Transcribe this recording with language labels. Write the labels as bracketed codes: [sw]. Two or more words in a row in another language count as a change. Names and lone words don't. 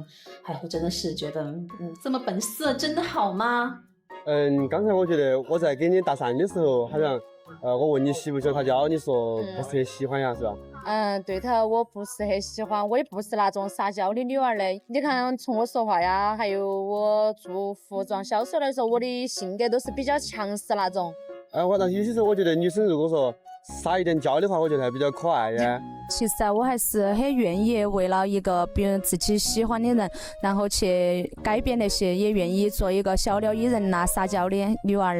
[zh] 哎，我真的是覺得，這麼本色真的好嗎？剛才我覺得我在跟你搭訕的時候，好像我問你喜不喜歡撒嬌，你說不是很喜歡呀，是吧？对头，我不是很喜歡，我也不是那種撒嬌的女兒的。你看，從我說話呀，還有我做服裝銷售來說，我的性格都是比較強勢那種。但有些時候我覺得女生如果說撒一點嬌的話，我覺得還比較可愛呀。其實啊，我還是很願意為了一個別人自己喜歡的人，然後去改變那些，也願意做一個小鳥依人呐、撒嬌的女兒的。